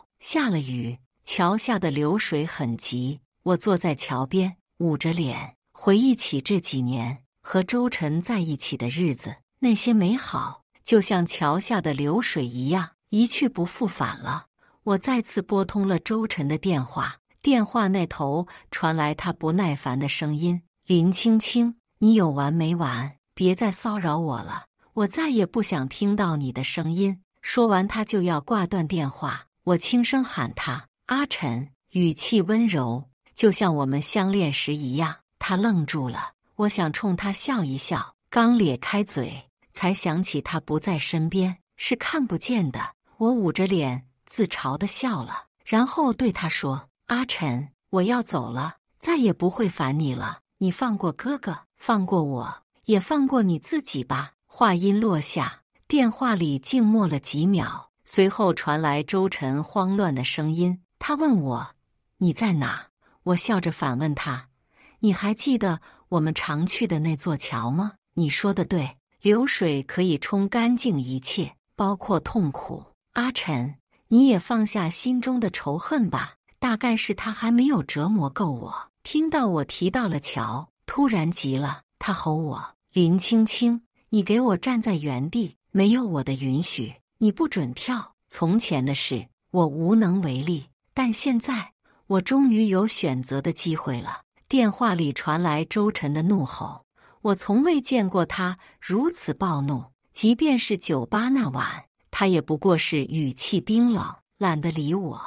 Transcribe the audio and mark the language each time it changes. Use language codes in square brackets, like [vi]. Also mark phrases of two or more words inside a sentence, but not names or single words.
[zh] 下了雨，橋下的流水很急，我坐在橋邊，捂着臉，回憶起這幾年和周晨在一起的日子。那些美好就像橋下的流水一樣，一去不復返了。我再次撥通了周晨的電話，電話那頭傳來他不耐煩的聲音：“林青青，你有完沒完？別再騷擾我了，我再也不想聽到你的聲音。” 說完，他就要掛斷電話。我輕聲喊他：“阿晨。” 語氣溫柔，就像我們相戀時一樣。他愣住了，我想衝他笑一笑，剛咧開嘴，才想起他不在身邊，是看不見的。我捂着臉，自嘲地笑了，然後對他說：“阿晨，我要走了，再也不會煩你了。你放過哥哥，放過我， 也放過你自己吧。話音落下，電話裡靜默了幾秒，隨後傳來周晨慌亂的聲音。他問我：“你在哪？” 我笑着反問他：“你還記得我們常去的那座橋嗎？” 你說的對，流水可以沖乾淨一切，包括痛苦。阿晨，你也放下心中的仇恨吧。大概是他還沒有折磨夠我。聽到我提到了橋，突然急了，他吼我：“林青青，你給我站在原地，沒有我的允許，你不准跳。” 從前的事，我無能為力，但現在，我終於有選擇的機會了。電話裡傳來周晨的怒吼，我從未見過他如此暴怒。即便是酒吧那晚，他也不過是語氣冰冷，懶得理我。